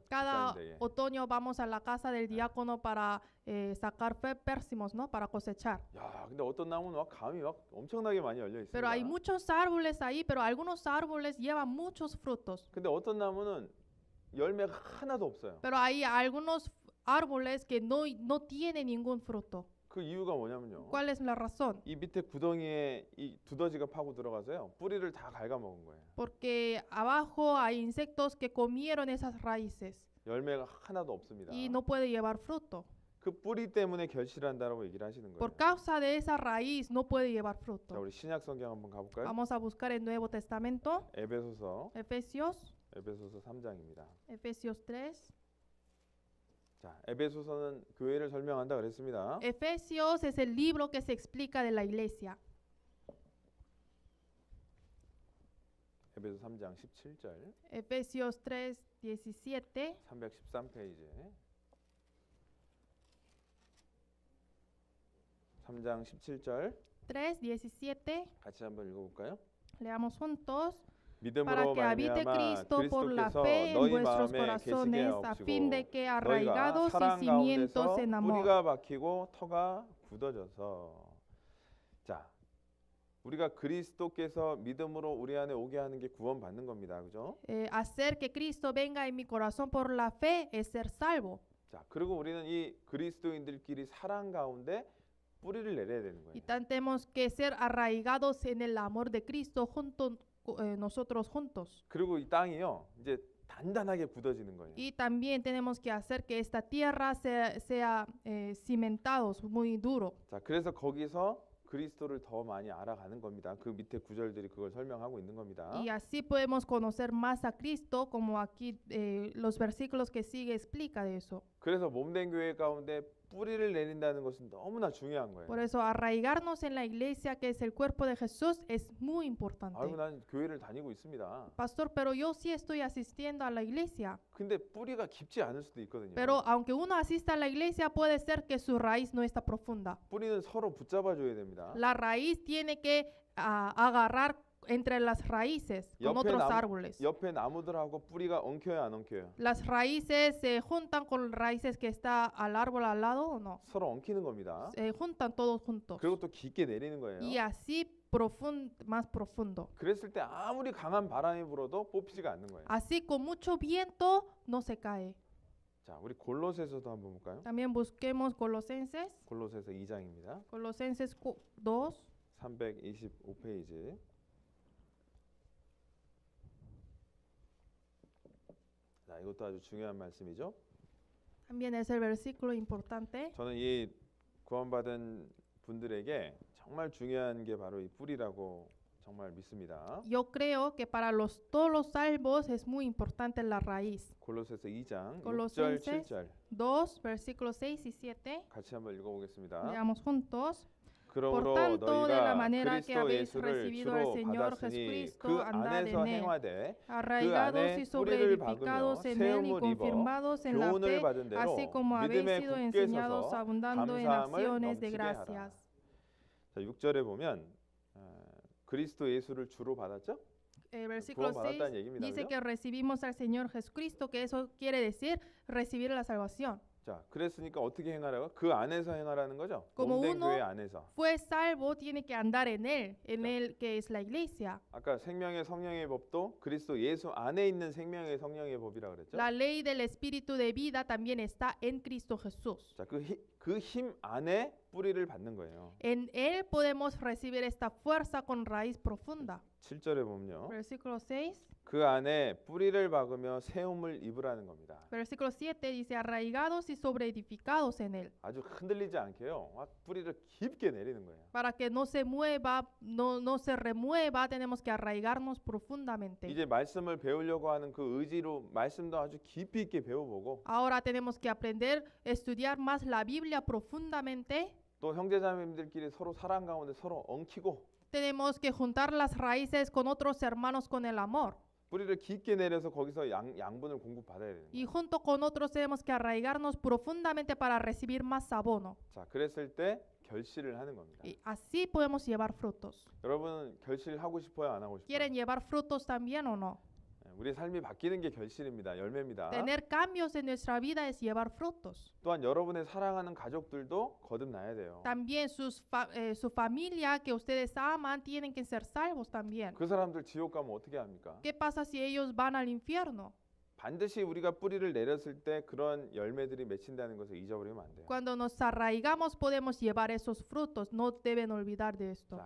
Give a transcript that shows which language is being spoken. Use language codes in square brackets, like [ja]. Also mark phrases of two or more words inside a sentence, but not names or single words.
[es] Cada [ko] 집사님들에게. [es] otoño vamos a la casa del diácono para sacar pérsimos, ¿no? Para cosechar. [ko] 야, 근데 어떤 나무는 막 감이 막 엄청나게 많이 열려 있습니다. [es] Pero hay muchos árboles ahí, pero algunos árboles llevan muchos frutos. [ko] 근데 어떤 나무는 열매가 하나도 없어요. [es] Pero hay algunos árboles que no tienen ningún fruto. [ko] 그 이유가 뭐냐면요. [es] ¿Cuál es la razón? [ko] 이 밑에 구덩이에 이 두더지가 파고 들어가서요. 뿌리를 다 갉아먹은 거예요. [es] Porque abajo hay insectos que comieron esas raíces [ko] 열매가 하나도 없습니다. [es] y no puede llevar fruto. [ko] 그 뿌리 때문에 결실한다라고 얘기를 하시는 거예요. [es] Por causa de esa raíz no puede llevar [ko] 자, [es] fruto. [ko] 우리 신약 성경 한번 가볼까요? [es] Vamos a buscar el Nuevo Testamento, [ko] 에베소서 3장입니다. [es] Efesios 3. [ko] 자, 에베소서는 교회를 설명한다 그랬습니다. [es] Efesios es el libro que se explica de la iglesia. [ko] 에베소 3장 17절 [es] Efesios 3, 17. [ko] 313페이지 3장 17절 [es] 3, 17. [ko] 같이 한번 읽어볼까요? [es] Leamos juntos. Para [ko] 믿음으로 [es] que habite [ko] 말미암아 [es] Cristo por la [ko] 그리스도께서 [es] fe en [ko] 너희 [es] vuestros [ko] 마음에 [es] corazones, a [ko] 계시게 [es] fin de que [ko] 하옵시고 너희가 [es] arraigados y [ko] 사랑 [es] cimientos [ko] 가운데서 [es] en amor. [ko] 뿌리가 박히고 터가 굳어져서 자 우리가 그리스도께서 믿음으로 우리 안에 오게 하는 게 구원받는 겁니다. 그죠? [es] Hacer que Cristo venga en mi corazón por la fe es ser salvo. [ko] 자 그리고 우리는 이 그리스도인들끼리 사랑 가운데 뿌리를 내려야 되는 거예요. [es] Y tenemos que ser arraigados en el amor de Cristo nosotros juntos. [ko] 그리고 이 땅이요, 이제 단단하게 굳어지는 거예요. [es] Y también tenemos que hacer que esta tierra sea cimentados muy duro. [ko] 자, 그래서 거기서 그리스도를 더 많이 알아가는 겁니다. 그 밑에 구절들이 그걸 설명하고 있는 겁니다. [es] Y así podemos conocer más a Cristo, como aquí los versículos que sigue explica de eso. [ko] 그래서 몸된 교회 가운데 뿌리를 내린다는 것은 너무나 중요한 거예요. [es] Por eso arraigarnos en la iglesia, que es el cuerpo de Jesús, es muy importante. [ko] 아유, 난 교회를 다니고 있습니다. [es] Pastor, pero yo sí estoy asistiendo a la iglesia. [ko] 근데 뿌리가 깊지 않을 수도 있거든요. [es] Pero aunque uno asista a la iglesia, puede ser que su raíz no está profunda. [ko] 뿌리는 서로 붙잡아 줘야 됩니다. [es] La raíz tiene que agarrar entre las raíces con otros árboles. [ko] 옆에 나무들하고 뿌리가 엉켜요, 안 엉켜요? [es] Las raíces se juntan con raíces que está al árbol al lado o no. [ko] 서로 엉키는 겁니다. [es] Se juntan todos juntos. [ko] 그리고 또 깊게 내리는 거예요. [es] Y así más profundo. [ko] 그랬을 때 아무리 강한 바람이 불어도 뽑히지가 않는 거예요. [es] Así con mucho viento no se cae. [ko] 자, 우리 골로새서도 한번 볼까요? [es] También busquemos Colosenses. [ko] 골로새서 2장입니다. [es] Colosenses 2. [ko] 325페이지. 자, 이것도 아주 중요한 말씀이죠. [es] También es el versículo importante. [ko] 저는 이 구원받은 분들에게 정말 중요한 게 바로 이 뿌리라고 정말 믿습니다. [es] Yo creo que para todos los salvos es muy importante la raíz. [ko] 골로새서 2장 6절 [es] Colosenses [ko] 7절 [es] 2, versículos 6 y 7. [ko] 같이 한번 읽어보겠습니다. [es] Leamos juntos. Por [ko] 그러므로 [es] tanto, de la [ko] 너희가 [es] manera que [ko] 그리스도 [es] habéis [ko] 예수를 [es] recibido al [ko] 주로 [es] Señor [ko] 받았으니 [es] Jesucristo, [ko] 그 [es] andad [ko] 안에서 [es] en él, [ko] 행하되 그 [es] arraigados y [ko] 안에 [es] sobre [ko] 뿌리를 박으며 [es] edificados en él y [ko] 세움을 입어 [es] confirmados en la [ko] 교훈을 [es] fe, [ko] 받은 대로 [es] así como habéis [ko] 믿음에 [es] sido [ko] 굳게 [es] enseñados [ko] 서서 [es] abundando en [ko] 감사함을 [es] acciones de [ko] 넘치게 하라. [es] gracias. [ko] 자, 6절에 보면 그리스도 예수를 주로 받았죠? [es] El versículo 6 [ko] 구원받았다는 얘기입니다. [es] dice [ko] 그죠? [es] que recibimos al Señor Jesucristo, que eso quiere decir recibir la salvación. [ko] 자, 그랬으니까 어떻게 행하라고? 그 안에서 행하라는 거죠. [es] Como [ko] 몸된 [es] uno [ko] 교회 안에서. [es] Fue salvo, tiene que andar en él que es la iglesia. [ko] 아까 생명의 성령의 법도 그리스도 예수 안에 있는 생명의 성령의 법이라 그랬죠? [es] La ley del espíritu de vida también está en Cristo Jesús. [ko] 자, 그 힘 안에 뿌리를 받는 거예요. [es] En él podemos recibir esta fuerza con raíz profunda. [ko] 7절에 보면요. [es] Versículo 6. [ko] 그 안에 뿌리를 박으며 세움을 입으라는 겁니다. [es] Versículo 7 dice arraigados y sobreedificados en él, [ko] 아주 흔들리지 않게요. 막 뿌리를 깊게 내리는 거예요. [es] para que no se mueva, no se remueva, tenemos que arraigarnos profundamente. [ko] 이제 말씀을 배우려고 하는 그 의지로 말씀도 아주 깊이 있게 배워보고 [es] Ahora tenemos que aprender, estudiar más la Biblia profundamente. [ko] 또 형제자매님들끼리 서로 사랑 가운데 서로 엉키고 [es] Tenemos que juntar las raíces con otros hermanos con el amor. [ko] 뿌리를 깊게 내려서 거기서 양분을 공급받아야 되는 [es] Y [ko] 거예요. [es] junto con otros tenemos que arraigarnos profundamente para recibir más abono. [ko] 자, 그랬을 때 결실을 하는 겁니다. [es] Y así podemos llevar frutos. [ko] 여러분은 결실하고 싶어요, 안 하고 싶어요? [es] ¿Quieren llevar frutos también o no? [ko] 우리 삶이 바뀌는 게 결실입니다. 열매입니다. [es] Tener cambios en nuestra vida es llevar frutos. [ko] 또한 여러분의 사랑하는 가족들도 거듭나야 돼요. [es] También su familia que ustedes aman tienen que ser salvos también. [ko] 그 사람들 지옥 가면 어떻게 합니까? [es] ¿Qué pasa si ellos van al infierno? [ko] 반드시 우리가 뿌리를 내렸을 때 그런 열매들이 맺힌다는 것을 잊어버리면 안 돼요. [es] Cuando nos arraigamos podemos llevar esos frutos. No deben olvidar de esto.